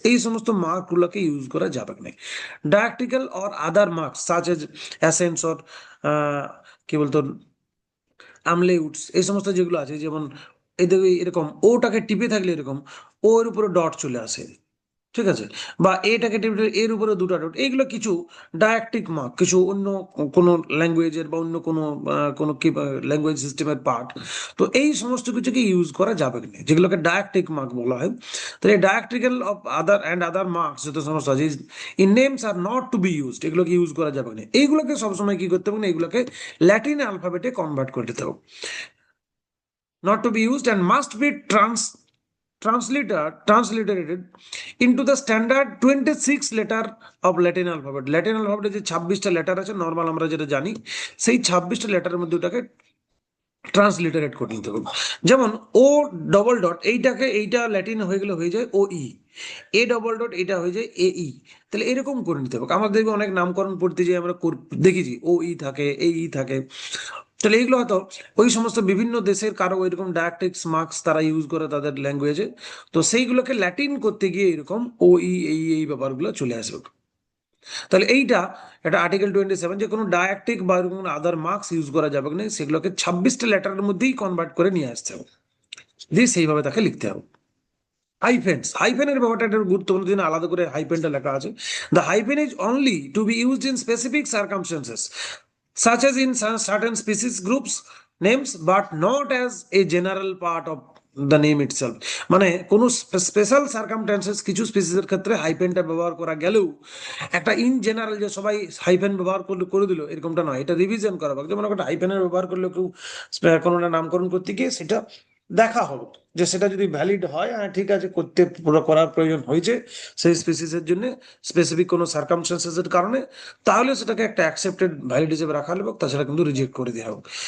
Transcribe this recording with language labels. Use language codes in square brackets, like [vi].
[bn] এই সমস্ত মার্ক গুলোকে ইউজ করা যাবে না। ডায়াক্রিক্যাল or other marks such as essence or কি বলতো আমলেউডস, এই সমস্ত যেগুলো আছে, যেমন এদের এরকম ওটাকে টিপে থাকলে এরকম ওর উপরে ডট চলে আসে, ঠিক আছে, বা এটাকে টিপে এর উপরে দুটো ডট, এইগুলো কিছু ডায়াক্রিক মার্ক, কিছু অন্য কোনো ল্যাঙ্গুয়েজের বা অন্য কোনো কোনো কি ল্যাঙ্গুয়েজ সিস্টেমের পার্ট। তো এই সমস্ত কিছুকে ইউজ করা যাবে না, যেগুলোকে ডায়াক্রিক মার্ক বলা হয়। তাহলে ডায়াক্রিক্যাল অফ আদার মার্কস যত সমস্ত আছে [en] in names are not to be used, [bn] এগুলোকে ইউজ করা যাবে না। এইগুলোকে সবসময় কি করতে হবে না, এগুলোকে ল্যাটিন অ্যালফাবেটে কনভার্ট করে দিতে হবে, [en] not to be used, and must be transliterated into the standard 26 letter of Latin alphabet. [bn] Latin alphabet যে 26টা লেটার আছে নর্মাল আমরা যেটা জানি, সেই 26টা লেটারের মধ্যে ওটাকে ট্রান্সলিটারেট করে নিতে হবে। যেমন ও ডবল ডট, এইটাকে এইটা ল্যাটিন হয়ে গেলে হয়ে যায় ও ই, A ডবল ডট এটা হয়ে যায় AE। তাহলে এরকম করে নিতে হবে। আমরা দেখবো অনেক নামকরণ পড়তে যে আমরা দেখেছি OE থাকে, AE থাকে। তাহলে এইগুলো হয়তো ওই সমস্ত বিভিন্ন দেশের কারো এরকম ডায়াক্রিটিক্স মার্কস তারা ইউজ করে তাদের ল্যাঙ্গুয়েজে, তো সেইগুলোকে ল্যাটিন করতে গিয়ে এরকম OE AE এই ব্যাপারগুলো চলে আসবে। তাহলে এইটা এটা আর্টিকেল 27, যে কোনো ডায়াক্রিটিক বা এরকম আদার মার্কস ইউজ করা যাবে না, সেগুলোকে 26টা লেটারের মধ্যেই কনভার্ট করে নিয়ে আসতে হবে, দিয়ে সেইভাবে তাকে লিখতে হবে। হাইফেনের ব্যাপারটা একটা গুরুত্বপূর্ণ, দিন আলাদা করে হাইফেনটা লেখা আছে। [en] The hyphen is only to be used in specific circumstances such as in certain species groups names but not as a general part of the name itself। [bn] মানে কোন স্পেশাল সার্কামস্টেন্সেস কিছু স্পিসিসের ক্ষেত্রে হাইফেনটা ব্যবহার করা গেলেও একটা ইন জেনারেল যে সবাই হাইফেন ব্যবহার করলে করে দিল এরকমটা নয়, এটা রিভিশন করা হোক। যেমন একটা হাইফেনের ব্যবহার করলে কেউ কোনো একটা নামকরণ করতে গিয়ে সেটা দেখা হোক যে সেটা যদি ভ্যালিড হয়, হ্যাঁ ঠিক আছে করতে পুরো করার প্রয়োজন হয়েছে সেই স্পিসিসের জন্য স্পেসিফিক কোনো সার্কামস্টেন্সেসের কারণে, তাহলে সেটাকে একটা অ্যাকসেপ্টেড ভ্যালিড হিসেবে রাখা হবে, তাছাড়া কিন্তু রিজেক্ট করে দেওয়া হোক।